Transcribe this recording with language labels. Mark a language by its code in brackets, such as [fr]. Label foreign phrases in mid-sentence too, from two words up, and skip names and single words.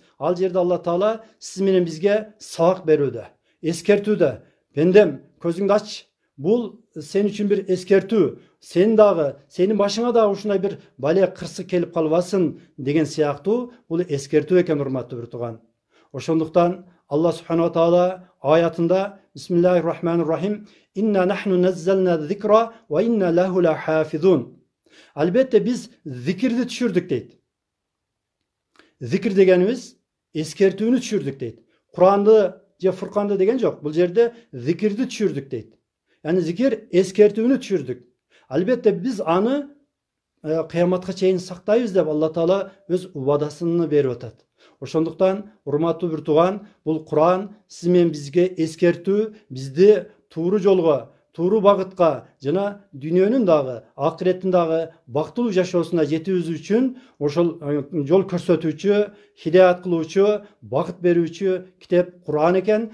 [ky] Ал жерде Алла таала сиз менен бизге сабак берүүдө, эскертүүдө. Бендем, көзүңдү ач. Бул сен үчүн бир эскертүү. Сен дагы, сенин башыңа дагы ушундай бир бале кырсык келип калбасын деген сыяктуу бул эскертүү экен, урматтуу бир тууган. Ошондуктан Алла субханала таала аятында [ar] بسم الله الرحمن الرحيم إنا نحن نزلنا الذكر وإنا له لحافظون. [ky] Албетте биз зикирди түшүрдүк дейт. Зикир дегенибиз эскертүүнү түшүрдүк дейт. Куранды же Фурканды деген жок. Бул жерде зикирди түшүрдүк дейт. Yani zikir eskertүүнү түшүрдүк. Албетте биз аны кыяматка чейин сактайбыз деп Алла таала өз убадасын берип атат. Ошондуктан урматтуу бир тууган, бул Куран сиз менен бизге эскертүү, бизди тууру жолго, тууру багытка жана дүйнөнүн дагы, акыреттин дагы бактылуу жашоосуна жетүүбүз үчүн ошол жол көрсөтүүчү, хидаят кылуучу, багыт берүүчү китеп Куран экен.